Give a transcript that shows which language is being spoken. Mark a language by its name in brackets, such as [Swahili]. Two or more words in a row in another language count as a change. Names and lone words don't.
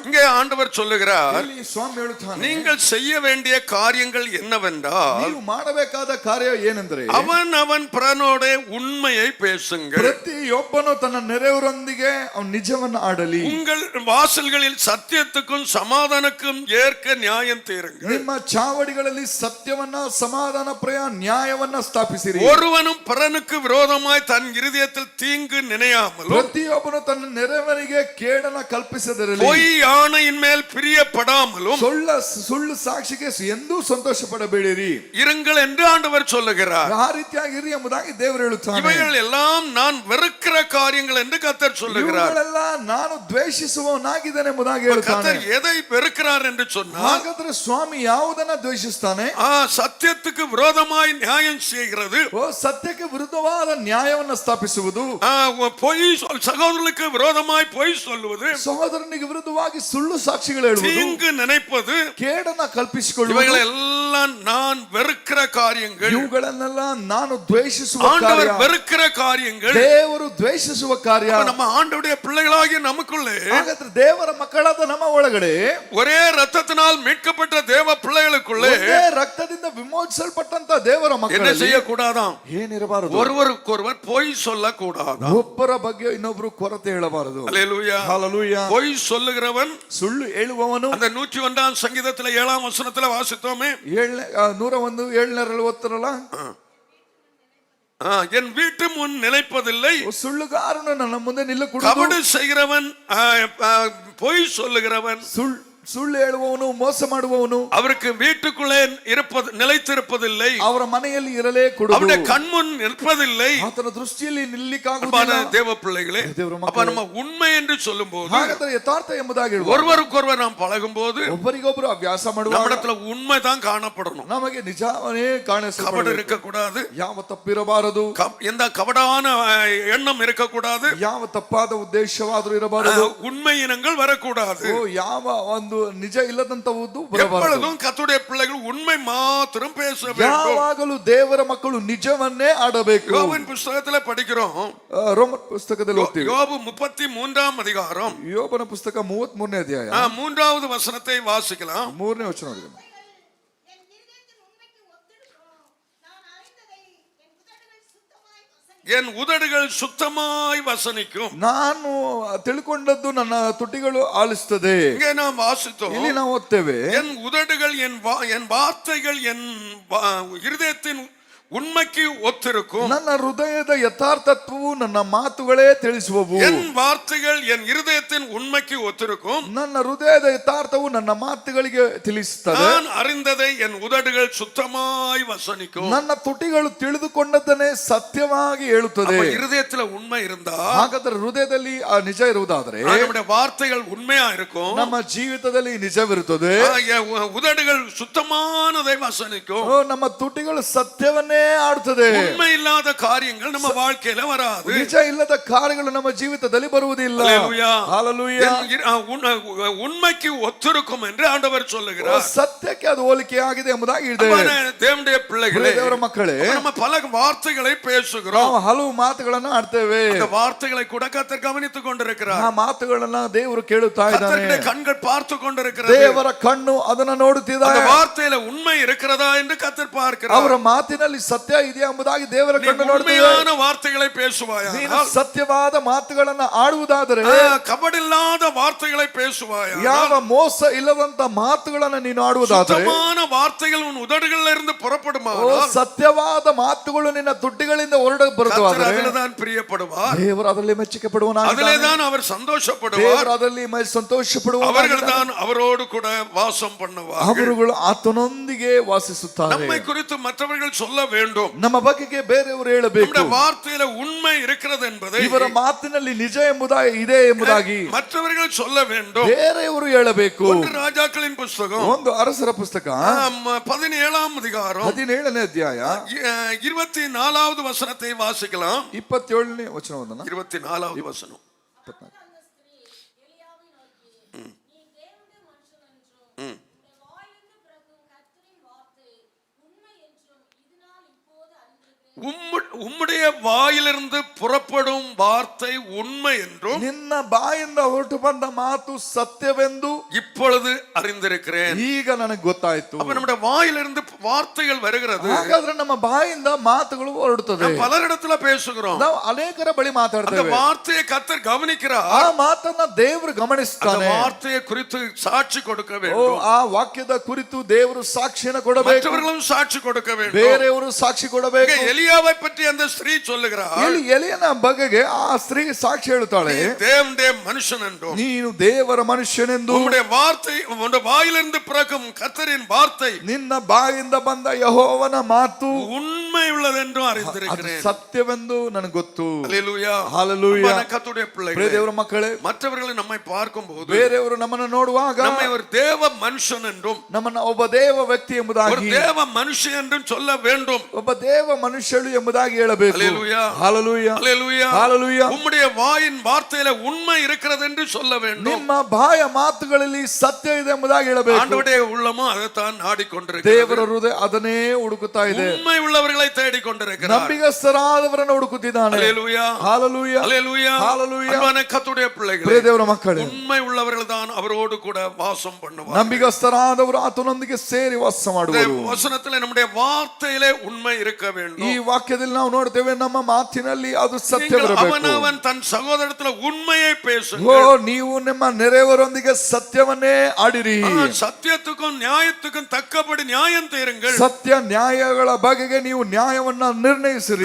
[Tamil] இங்கே ஆண்டவர் சொல்லுகிறார், [Kannada] ಇಲ್ಲಿ ಸ್ವಾಮಿ ಹೇಳುತ್ತಾನೆ, [Tamil] நீங்கள் செய்ய வேண்டிய காரியங்கள் என்னவென்றால், [Kannada] ನೀವು ಮಾಡಬೇಕಾದ ಕಾರ್ಯ ಏನೆಂದರೆ [Tamil] அவன் பிறனோட உண்மையை பேசுங்கள். [Kannada] ಪ್ರತಿಯೊಬ್ಬನು ತನ್ನ ನೆರೆಯವರೊಂದಿಗೆ ಅವನು ನಿಜವನ್ನು ಆಡಲಿ. [Tamil] உங்கள் வாசல்களில் சத்தியத்துக்கும் சமாதானக்கும் ஏற்க நியாயம் தீருங்கள். [Kannada] ನಿಮ್ಮ ಚಾವಡಿಗಳಲ್ಲಿ ಸತ್ಯವನ್ನ, ಸಮಾಧಾನ ಪ್ರಿಯ ನ್ಯಾಯವನ್ನ ಸ್ಥಾಪಿಸಿರಿ. [Tamil] ஒருவனும் பிறனுக்கு விரோதமாய் தன் இருதயத்தில் தீங்கு நினையாமலும், [Kannada] ಪ್ರತಿಯೊಬ್ಬನು ತನ್ನ ನೆರೆಯವನಿಗೆ ಕೇಡನ ಕಲ್ಪಿಸದಿರಲಿ. [Tamil] பொய் ஆணையின் மேல் பிரியப்படாமலும் [Kannada] ಸುಳ್ಳು ಸಾಕ್ಷಿಗೆ ಎಂದೂ ಸಂತೋಷ ಪಡಬೇಡಿರಿ [Tamil] இருங்கள் என்று ஆண்டவர் சொல்லுகிறார். [Kannada] ಆ ರೀತಿಯಾಗಿರಿ ಎಂಬುದಾಗಿ ದೇವರು ಹೇಳುತ್ತಾನೆ. [Tamil] இவைகள் எல்லாம் நான் வெறுக்கிற காரியங்கள் என்று கர்த்தர் சொல்லுகிறார். [Kannada] ಇವುಗಳೆಲ್ಲ ನಾನು ದ್ವೇಷಿಸುವವನಾಗಿದ್ದೇನೆ ಎಂಬುದಾಗಿ ಹೇಳುತ್ತಾನೆ. [Tamil] கர்த்தர் எதை வெறுக்கிறார் என்று சொன்னால், [Kannada] ಹಾಗಾದ್ರೆ ಸ್ವಾಮಿ ಯಾವುದನ್ನ ದ್ವೇಷಿಸ್ತಾನೆ? [Tamil] சத்தியத்துக்கு விரோதமாய் நியாயம் செய்கிறது, [Kannada] ಸತ್ಯಕ್ಕೆ ವಿರುದ್ಧವಾದ ನ್ಯಾಯವನ್ನ ಸ್ಥಾಪಿಸುವುದು, [Tamil] பொய் சகோதரர்களுக்கு விரோதமாய் பொய் சொல்லுவது, [Kannada] ಸಹೋದರನಿಗೆ ವಿರುದ್ಧವಾಗಿ ಸುಳ್ಳು ಸಾಕ್ಷಿಗಳು ಹೇಳುವುದು, [Tamil] தீங்கு நினைப்பது, [Kannada] ಕೇಡನ್ನ ಕಲ್ಪಿಸಿಕೊಳ್ಳುವುದು, [Tamil] இவைகளெல்லாம் நான் வெறுக்கிற காரியங்கள். [Kannada] ಇವುಗಳನ್ನೆಲ್ಲ ನಾನು ದ್ವೇಷಿಸುವ [Tamil] ஆண்டவர் [Kannada] ಕಾರ್ಯ, [Tamil] வெறுக்கிற காரியங்கள். [Kannada] ದೇವರು ದ್ವೇಷಿಸುವ ಕಾರ್ಯ. [Tamil] அப்ப நம்ம ஆண்டவருடைய பிள்ளைகளாகிய நமக்குள்ளே, [Kannada] ಹಾಗಾದ್ರೆ ದೇವರ ಮಕ್ಕಳಾದ ನಮ್ಮ ಒಳಗಡೆ, [Tamil] ஒரே ரத்தத்தினால் மீட்கப்பட்ட தேவ பிள்ளைகளுக்குள்ளே [Kannada] ಒಂದೇ ರಕ್ತದಿಂದ ವಿಮೋಚಿಸಲ್ಪಟ್ಟಂತ ದೇವರ [Tamil] என்ன [Kannada] ಮಕ್ಕಳಲ್ಲಿ [Tamil] செய்யக்கூடாதாம்? [Kannada] ಏನಿರಬಾರದು? [Tamil] ஒருவருக்கொருவர் பொய் சொல்லக்கூடாதாம். [Kannada] ಒಬ್ಬರ ಬಗ್ಗೆ ಇನ್ನೊಬ್ರು ಕೊರತೆ ಹೇಳಬಾರದು. [Tamil] அல்லேலூயா. [Kannada] ஹalleluya. [Tamil] பொய் சொல்லுகிறவன், [Kannada] ಸುಳ್ಳು ಹೇಳುವವನು, [Tamil] அந்த 101 சங்கீதத்துல 7ஆம் வசனத்துல வாசித்தோமே, 101:7 என் வீட்டு முன் நிலைப்பதில்லை, [Kannada] ಸುಳ್ಳುಗಾರನು ನನ್ನ ಮುಂದೆ ನಿಲ್ಲಕೂಡದು, [Tamil] கபடு செய்கிறவன், பொய் சொல்லுகிறவன், [Kannada] ಸುಳ್ಳು ಹೇಳುವವನು, ಮೋಸ ಮಾಡುವವನು [Tamil] அவருக்கு வீட்டுக்குள்ளே நிலைத்திருப்பதில்லை, [Kannada] ಅವರ ಮನೆಯಲ್ಲಿ ಇರಲೇ ಕೂಡದು, [Tamil] அவருடைய கண்முன் நிற்பதில்லை. [Kannada] ಆತನ ದೃಷ್ಟಿಯಲ್ಲಿ [Tamil] அன்பான [Kannada] ನಿಲ್ಲಿಕ್ಕಾಗುವುದಿಲ್ಲ. [Tamil] தேவ பிள்ளைகளே, [Kannada] ದೇವ ಮಕ್ಕಳೇ, [Tamil] அப்ப நம்ம உண்மை என்று சொல்லும் போது, [Kannada] ಹಾಗಾದ್ರೆ ಯಥಾರ್ಥ ಎಂಬುದಾಗಿ ಹೇಳುವ, [Tamil] ஒருவருக்கொருவர் நாம் பழகும் போது [Kannada] ಒಬ್ಬರಿಗೊಬ್ಬರು ಅಭ್ಯಾಸ ಮಾಡುವ [Tamil] நம்மிடத்துல உண்மை தான் காணப்படணும். [Kannada] ನಮಗೆ ನಿಜವೇ [Tamil] கபடு [Kannada] ಕಾಣಿಸಬೇಕು. [Tamil] இருக்கக்கூடாது, [Kannada] ಯಾವ ತಪ್ಪಿರಬಾರದು, [Tamil] எந்த கபடான எண்ணம் இருக்கக்கூடாது, [Kannada] ಯಾವ ತಪ್ಪಾದ ಉದ್ದೇಶವಾದರೂ ಇರಬಾರದು, [Tamil] உண்மை இனங்கள் வரக்கூடாது. [Kannada] ಯಾವ ಒಂದು ನಿಜ ಇಲ್ಲದಂತವುದು ಬರಬಾರದು. [Tamil] எப்பொழுதும் கர்த்தருடைய பிள்ளைகள் உண்மை மாத்திரம் பேச வேண்டும். [Kannada] ಯಾವಾಗಲೂ ದೇವರ ಮಕ್ಕಳು ನಿಜವನ್ನೇ ಆಡಬೇಕು. [Tamil] யோபின் புத்தகத்துல படிக்கிறோம், [Kannada] ರೋಮನ್ ಪುಸ್ತಕದಲ್ಲಿ ಓದ್ತೀವಿ, [Tamil] யோபு 33ஆம் அதிகாரம் [Kannada] ಯೋಬನ ಪುಸ್ತಕ 33ನೇ ಅಧ್ಯಾಯ [Tamil] 3வது வசனத்தை வாசிக்கலாம். [Kannada] 3ನೇ ವಚನ ಓದಿರಿ. [Tamil] என் உதடுகள் சுத்தமாய் வசனிக்கும். [Kannada] ನಾನು ತಿಳ್ಕೊಂಡದ್ದು ನನ್ನ ತುಟಿಗಳು ಆಲಿಸ್ತದೆ. [Tamil] இங்கே நாம் வாசித்தோம், [Kannada] ಇಲ್ಲಿ ನಾವು ಓದ್ತೇವೆ, [Tamil] என் உதடுகள் என் வார்த்தைகள் என் இருதயத்தின் உண்மைக்கு ஒத்திருக்கும். [Kannada] ನನ್ನ ಹೃದಯದ ಯಥಾರ್ಥತ್ವವು ನನ್ನ ಮಾತುಗಳೇ ತಿಳಿಸುವವು. [Tamil] என் வார்த்தைகள் என் இருதயத்தின் உண்மைக்கு ஒத்திருக்கும். [Kannada] ನನ್ನ ಹೃದಯದ ಯಥಾರ್ಥವು ನನ್ನ ಮಾತುಗಳಿಗೆ ತಿಳಿಸುತ್ತದೆ. [Tamil] நான் அறிந்ததை என் உதடுகள் சுத்தமாய் வசனிக்கும். [Kannada] ನನ್ನ ತುಟಿಗಳು ತಿಳಿದುಕೊಂಡದ್ದನ್ನೇ ಸತ್ಯವಾಗಿ ಹೇಳುತ್ತದೆ. [Tamil] இருதயத்துல உண்மை இருந்தா, [Kannada] ಹಾಗಾದ್ರೆ ಹೃದಯದಲ್ಲಿ ಆ ನಿಜ ಇರುವುದಾದ್ರೆ [Tamil] நம்முடைய வார்த்தைகள் உண்மையா இருக்கும், [Kannada] ನಮ್ಮ ಜೀವಿತದಲ್ಲಿ ನಿಜವಿರುತ್ತದೆ. [Tamil] உதடுகள் சுத்தமானதை வசனிக்கும். [Kannada] ನಮ್ಮ ತುಟಿಗಳು ಸತ್ಯವನ್ನೇ ಆಡುತ್ತದೆ. [Tamil] உண்மை இல்லாத காரியங்கள் நம்ம வாழ்க்கையில வராது. [Kannada] ನಿಜ ಇಲ್ಲದ ಕಾರ್ಯಗಳು ನಮ್ಮ ಜೀವಿತದಲ್ಲಿ ಬರುವುದಿಲ್ಲ. [Tamil] ஹல்லேலூயா. உண்மைக்கு ஒத்திருக்கும் என்று ஆண்டவர் சொல்லுகிறார். [Kannada] ಸತ್ಯಕ್ಕೆ ಅದು ಹೋಲಿಕೆ ಆಗಿದೆ ಎಂಬುದಾಗಿ ಇದೆ. [Tamil] தேவனுடைய பிள்ளைகளே, [Kannada] ದೇವರ ಮಕ್ಕಳೇ, [Tamil] நம்ம பல வார்த்தைகளை பேசுகிறோம். [Kannada] ನಾವು ಹಲವು ಮಾತುಗಳನ್ನ ಆಡ್ತೇವೆ. [Tamil] அந்த வார்த்தைகளை கூட கர்த்தர் கவனித்துக் கொண்டிருக்கிறார். [Kannada] ಆ ಮಾತುಗಳನ್ನ ದೇವರು ಕೇಳುತ್ತಾ ಇದ್ದಾನೆ. [Tamil] கர்த்தருடைய கண்கள் பார்த்து கொண்டிருக்கிறது. [Kannada] ದೇವರ ಕಣ್ಣು ಅದನ್ನ ನೋಡುತ್ತಿದೆ. [Tamil] அந்த வார்த்தையில உண்மை இருக்கிறதா என்று கர்த்தர் பார்க்கிறார். [Kannada] ಅವರ ಮಾತಿನಲ್ಲಿ ಸತ್ಯ ಇದೆಯಾ ಎಂಬುದಾಗಿ ದೇವರ ಕಣ್ಣು ನೋಡುತ್ತಿದೆ. [Tamil] உண்மையான வார்த்தைகளை பேசுவாயா, [Kannada] ನೀನು ಸತ್ಯವಾದ ಮಾತುಗಳನ್ನ ಆಡುವುದಾದರೆ, [Tamil] கபடில்லாத வார்த்தைகளை பேசுவாயா, [Kannada] ಯಾವ ಮೋಸ ಇಲ್ಲದಂತ ಮಾತುಗಳನ್ನ ನೀನು ಆಡುವುದಾದರೆ, [Tamil] சுத்தமான வார்த்தைகள் உன் உதடுகளில் இருந்து புறப்படுமா, [Kannada] ಸತ್ಯವಾದ ಮಾತುಗಳು ನಿನ್ನ ತುಟಿಗಳಿಂದ ಹೊರಡ ಬರುತ್ತವಾದರೆ [Tamil] அதில்தான் பிரியப்படுவார். [Kannada] ದೇವರು ಅದರಲ್ಲಿ ಮೆಚ್ಚುಗೆ ಪಡುವನಾಗಿದ್ದಾನೆ. [Tamil] அதிலே தான் அவர் சந்தோஷப்படுவார். [Kannada] ದೇವರು ಅದರಲ್ಲಿ ಸಂತೋಷ ಪಡುವನಾಗಿದ್ದಾನೆ. [Tamil] அவர்கள் தான் அவரோடு கூட வாசம் பண்ணுவார். [Kannada] ಅವರುಗಳು ಆತನೊಂದಿಗೆ ವಾಸಿಸುತ್ತಾರೆ. [Tamil] நம்மை குறித்து மற்றவர்கள் சொல்ல வேண்டும். [Kannada] ನಮ್ಮ ಬಗೆಗೆ ಬೇರೆಯವರು ಹೇಳಬೇಕು. [Tamil] நம்முடைய வார்த்தையில உண்மை இருக்கிறது என்பதை [Kannada] ಇವರ ಮಾತಿನಲ್ಲಿ ನಿಜ ಎಂಬುದಾಗಿ ಇದೆ ಎಂಬುದಾಗಿ [Tamil] மற்றவர்கள் சொல்ல வேண்டும். [Kannada] ಬೇರೆಯವರು ಹೇಳಬೇಕು. [Tamil] ஒன்று ರಾಜாக்களின் புத்தகம், [Kannada] ಒಂದು ಅರಸರ ಪುಸ್ತಕ [Tamil] 17ஆம் அதிகாரம் [Kannada] 17ನೇ ಅಧ್ಯಾಯ [Tamil] 24வது வசனத்தை வாசிக்கலாம். [Kannada] 27ನೇ ವಚನವನ್ನು [Tamil] 24வது வசனம். உம்முடைய வாயிலிருந்து புறப்படும் வார்த்தை உண்மை என்றும் [Kannada] ನಿನ್ನ ಬಾಯಿಂದ ಹೊರಟು ಬಂದ ಮಾತು ಸತ್ಯವೆಂದು [Tamil] இப்பொழுது அறிந்திருக்கிறேன். [Kannada] ಈಗ ನನಗೆ ಗೊತ್ತಾಯ್ತು. [Tamil] அப்ப நம்முடைய வாயிலிருந்து வார்த்தைகள் வருகிறது. [Kannada] ಹಾಗಾದ್ರೆ ನಮ್ಮ ಬಾಯಿಂದ ಮಾತುಗಳು ಹೊರಡುತ್ತದೆ. [Tamil] பலரிடத்துல பேசுகிறோம். [Kannada] ನಾವು ಅನೇಕರ ಬಳಿ [Tamil] அந்த [Kannada] ಮಾತಾಡ್ತೇವೆ. [Tamil] வார்த்தையை கர்த்தர் கவனிக்கிறார். [Kannada] ಆ ಮಾತನ್ನ ದೇವರು [Tamil] அந்த [Kannada] ಗಮನಿಸ್ತಾನೆ. [Tamil] வார்த்தையை குறித்து சாட்சி கொடுக்க [Kannada] ಓ, [Tamil] வேண்டும். [Kannada] ಆ ವಾಕ್ಯದ ಕುರಿತು ದೇವರು ಸಾಕ್ಷಿಯನ್ನು ಕೊಡಬೇಕು. [Tamil] மற்றவர்களும் சாட்சி கொடுக்க வேண்டும். [Kannada] ಬೇರೆಯವರು ಸಾಕ್ಷಿ ಕೊಡಬೇಕು. [Tamil] எலியாவை பற்றி அந்த ஸ்திரீ சொல்லுகிறார், [Kannada] ಎಲಿಯನ ಬಗೆಗೆ ಆ ಸ್ತ್ರೀ ಸಾಕ್ಷಿ ಹೇಳುತ್ತಾಳೆ, [Tamil] தேவனுடைய மனுஷன் என்றும் [Kannada] ನೀನು ದೇವರ ಮನುಷ್ಯನೆಂದು, [Tamil] உம்முடைய வார்த்தை உம்முடைய வாயிலிருந்து பிறக்கும் கர்த்தரின் வார்த்தை [Kannada] ನಿನ್ನ ಬಾಯಿಂದ ಬಂದ ಯೆಹೋವನ ಮಾತು [Tamil] உண்மை உள்ளது என்றும் [Kannada] ಅದು [Tamil] அறிந்திருக்கிறேன். [Kannada] ಸತ್ಯವೆಂದು ನನಗೆ ಗೊತ್ತು. [Tamil] அல்லேலூயா. [Kannada] ஹalleluya. [Tamil] அன்பான கர்த்தருடைய பிள்ளைகளே, [Kannada] ದೇವರ ಮಕ್ಕಳೇ, [Tamil] மற்றவர்கள் நம்மை பார்க்கும்போது [Kannada] ಬೇರೆಯವರು ನಮ್ಮನ್ನು ನೋಡುವಾಗ [Tamil] நம்மை ஒரு தேவ மனுஷன் என்றும் [Kannada] ನಮ್ಮನ್ನ ಒಬ್ಬ ದೇವ ವ್ಯಕ್ತಿ [Tamil] ஒரு [Kannada] ಎಂಬುದಾಗಿ, [Tamil] தேவ மனுஷன் என்றும் சொல்ல வேண்டும். [Kannada] ಒಬ್ಬ ದೇವ ಮನುಷ್ಯಳು ಎಂಬುದಾಗಿ ಹೇಳಬೇಕು. [Tamil] அல்லேலூயா. [Kannada] Hallelujah. [Tamil] அல்லேலூயா. [Kannada] Hallelujah. [Tamil] உம்முடைய வாயின் வார்த்தையில உண்மை இருக்கிறது என்று சொல்ல வேண்டும். [Kannada] ನಿಮ್ಮ ಬಾಯ ಮಾತುಗಳಲ್ಲಿ ಸತ್ಯ ಇದೆ ಎಂಬುದಾಗಿ ಹೇಳಬೇಕು. [Tamil] ஆண்டவருடைய உள்ளமும் அதைத்தான் நாடிக்கொண்டிருக்கிறது. [Kannada] ದೇವರ ಹೃದಯ ಅದನ್ನೇ ಹುಡುಕುತ್ತಾ ಇದೆ. [Tamil] உண்மை உள்ளவர்களை தேடிக்கொண்டிருக்கிறார். [Kannada] ನಂಬಿಗಸ್ತರಾದವರನ್ನು ಹುಡುಕುತ್ತಿದ್ದಾನೆ. [Tamil] அல்லேலூயா. [Kannada] Hallelujah. [Tamil] அல்லேலூயா. [Kannada] Hallelujah. [Tamil] அன்பான கர்த்தருடைய பிள்ளைகளே, [Kannada] ಪ್ರಿಯ ದೇವರ ಮಕ್ಕಳೇ, [Tamil] உண்மை உள்ளவர்கள் தான் அவரோடு கூட வாசம் பண்ணுவார்கள். [Kannada] ನಂಬಿಗಸ್ತರಾದವರು ಆತನೊಂದಿಗೆ ಸೇರಿ ವಾಸ ಮಾಡುವರು. [Tamil] வசனத்திலே நம்முடைய வார்த்தையிலே உண்மை இருக்க [Kannada] ಈ [Tamil] வேண்டும். [Kannada] ವಾಕ್ಯದಲ್ಲಿ ನಾವು ನೋಡ್ತೇವೆ ನಮ್ಮ ಮಾತಿನಲ್ಲಿ ಅದು ಸತ್ಯವಿರಬೇಕು. [Tamil] அவனவன் தன் சகோதரத்துல உண்மையை [Kannada] ಓ, [Tamil] பேசுங்கள். [Kannada] ನೀವು ನಿಮ್ಮ ನೆರೆಯವರೊಂದಿಗೆ ಸತ್ಯವನ್ನೇ ಆಡಿರಿ. [Tamil] சத்தியத்துக்கும் நியாயத்துக்கும் தக்கபடி நியாயம் தீருங்கள். [Kannada] ಸತ್ಯ ನ್ಯಾಯಗಳ ಬಗೆಗೆ ನೀವು ನ್ಯಾಯವನ್ನ ನಿರ್ಣಯಿಸಿರಿ.